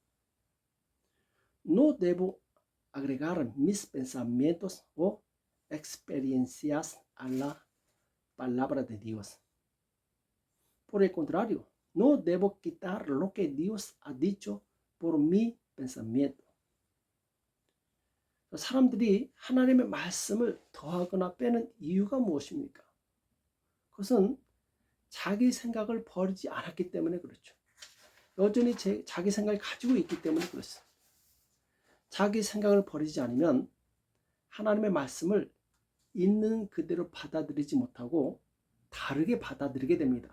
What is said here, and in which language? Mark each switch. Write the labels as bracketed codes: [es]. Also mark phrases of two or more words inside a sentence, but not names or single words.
[es] No debo agregar mis pensamientos o experiencias a la palabra de Dios. Por el contrario, no debo quitar lo que Dios ha dicho por mi pensamiento. [ko] 사람들이 하나님의 말씀을 더하거나 빼는 이유가 무엇입니까? 그것은 자기 생각을 버리지 않았기 때문에 그렇죠. 여전히 자기 생각을 가지고 있기 때문에 그렇습니다. 자기 생각을 버리지 않으면 하나님의 말씀을 있는 그대로 받아들이지 못하고 다르게 받아들이게 됩니다.